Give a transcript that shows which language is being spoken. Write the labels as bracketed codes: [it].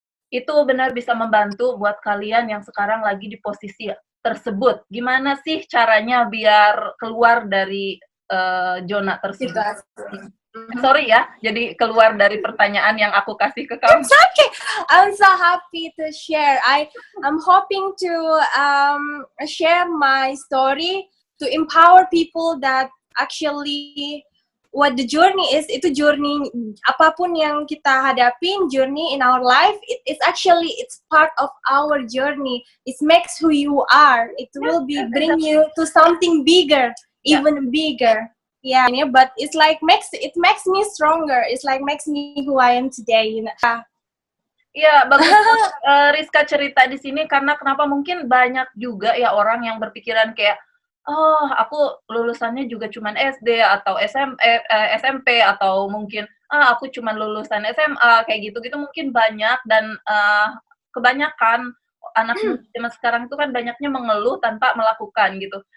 [id] Itu benar bisa membantu buat kalian yang sekarang lagi di posisi tersebut. Gimana sih caranya biar keluar dari zona tersebut? Sorry ya, jadi keluar dari pertanyaan yang aku kasih ke kamu. [en] It's okay. I'm so happy to share. I'm hoping to share my story to empower people that actually what the journey is. Itu journey apapun yang kita hadapin, journey in our life, it's actually it's part of our journey. It makes who you are. It will bring you to something bigger, even bigger. Yeah, but it's like makes me stronger. It's like makes me who I am today, you know. [id] Iya, bagus Rizka cerita di sini, karena kenapa mungkin banyak juga ya orang yang berpikiran kayak, oh aku lulusannya juga cuman SD atau SMP, atau mungkin aku cuman lulusan SMA, kayak gitu-gitu mungkin banyak, dan kebanyakan anak zaman sekarang itu kan banyaknya mengeluh tanpa melakukan gitu.